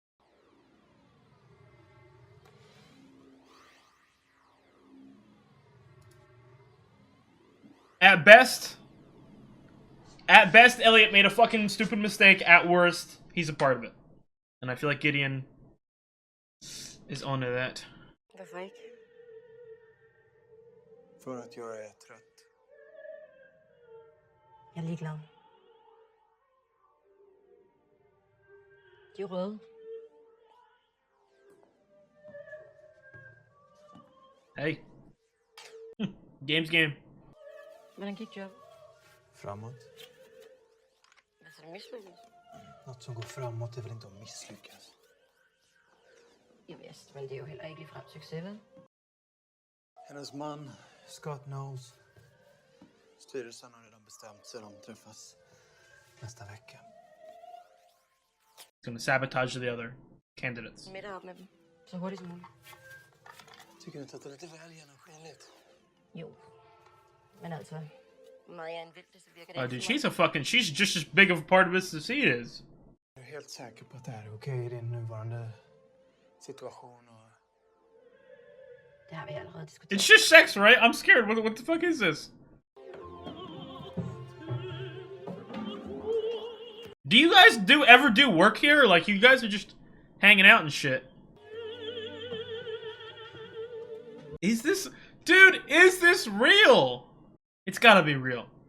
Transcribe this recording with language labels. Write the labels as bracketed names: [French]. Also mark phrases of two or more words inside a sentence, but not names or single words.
[English] At best, Elliot made a fucking stupid mistake. At worst, he's a part of it. And I feel like Gideon is onto that. [Swedish] Varför gick? För att jag är trött. [Danish] Jeg er ligeglad. De er røde. [English] Hey. Game's game. [Danish] Hvordan gik jobbet? [Swedish] Framåt. [Danish] Hvad så, det misslyckades? [Swedish] Något som går framåt är väl inte att misslyckas? Jo, visst, [Danish] men det er jo heller ikke ligefrem succes, vel? [Swedish] Hennes man, Scott Knowles. Styrelsen har redan bestämt sig. De träffas nästa vecka. [English] He's gonna sabotage the other candidates. [Danish] Middag op med dem. Så hurtigt som muligt. [Swedish] Tycker du inte att det är lite väl genomskinligt? Jo. [Danish] Men altså, Marianne vil det, så virker det [English] Oh, [Danish] ikke [English] dude, [Danish] som [English] she's a fucking, she's just as big of a part of this as he is. [Swedish] Är du helt säker på att det här är okej i din nuvarande situation? Och... [Danish] Det har vi allerede diskuteret. [English] It's just sex, right? I'm scared. What the fuck is this? Do you guys ever do work here? Like, you guys are just hanging out and shit. Is this... Dude, is this real? It's gotta be real.